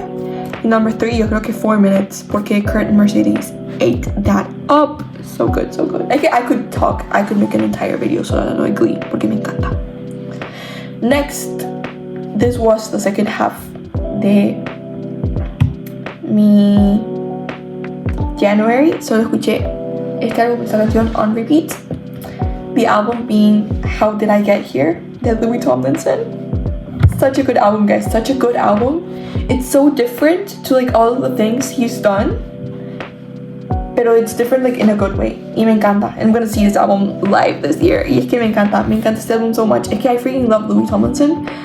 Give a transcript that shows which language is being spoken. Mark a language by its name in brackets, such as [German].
[English] And number 3, [Spanish] yo creo que [English] 4 Minutes, [Spanish] porque [English] Kurt and Mercedes ate that up. So good, so good. I could make an entire video [Spanish] solo de [English] Glee, [Spanish] porque me encanta. [English] Next, this was the second half [Spanish] de mi [English] January. [Spanish] Solo escuché este álbum, esta canción [English] on repeat. The album being How Did I Get Here, de Louis Tomlinson. Such a good album, guys. Such a good album. It's so different to like all of the things he's done, [Spanish] pero [English] it's different like in a good way. [Spanish] Y me encanta. [English] I'm gonna see this album live this year. [Spanish] Y es que me encanta este álbum [English] so much. [Spanish] Es que [English] I freaking love Louis Tomlinson.